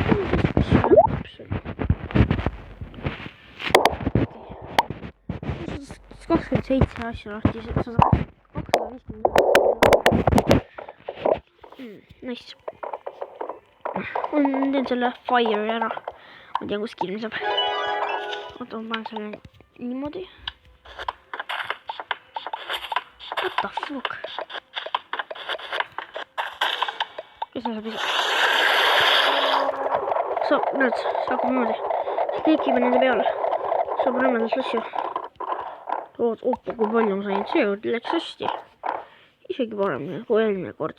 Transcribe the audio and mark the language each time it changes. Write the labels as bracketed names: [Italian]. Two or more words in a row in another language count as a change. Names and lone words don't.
[Estonian] 27 asja lahti, 250. Nice. Ma teen selle fire ära. Ma tean, kus kilm saab. Oota, ma panen selle niimoodi. [English] What the fuck? [Estonian] Kes see saab ise? Näed, see hakkab niimoodi. See klikib nende peale. Saab rämedalt asju. Oppa, kui palju ma sain. Seekord läks hästi. Isegi paremini kui eelmine kord.